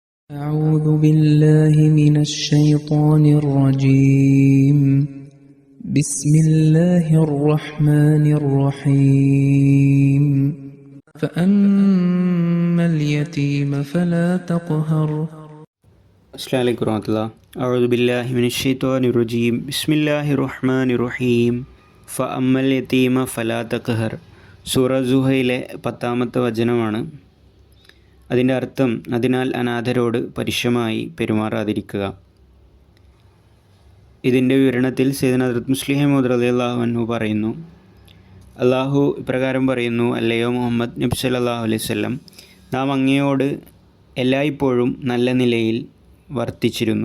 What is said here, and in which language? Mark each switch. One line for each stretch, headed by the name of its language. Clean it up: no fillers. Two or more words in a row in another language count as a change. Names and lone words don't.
Arabic: أعوذ بالله من الشيطان الرجيم بسم الله الرحمن الرحيم فأما اليتيم فلا تقهر السلام عليكم ورحمة الله. أعوذ بالله من الشيطان الرجيم بسم الله الرحمن الرحيم فأما اليتيم فلا تقهر.
Malayalam: സൂറ സുഹയിലെ 10-ാമത്തെ വചനമാണ്. അതിൻ്റെ അർത്ഥം, അതിനാൽ അനാഥരോട് പരുഷമായി പെരുമാറാതിരിക്കുക. ഇതിൻ്റെ വിവരണത്തിൽ സയ്യിദുനാ ഹദ്റത്ത് മുസ്ലിം മൗഊദ്
Arabic: رضي الله عنه
Malayalam: പറയുന്നു, അള്ളാഹു ഇപ്രകാരം പറയുന്നു: അല്ലയോ മുഹമ്മദ് നബി
Arabic: صلى الله عليه وسلم,
Malayalam: നാം അങ്ങയോട് എല്ലായ്പ്പോഴും നല്ല നിലയിൽ വർത്തിച്ചിരുന്നു.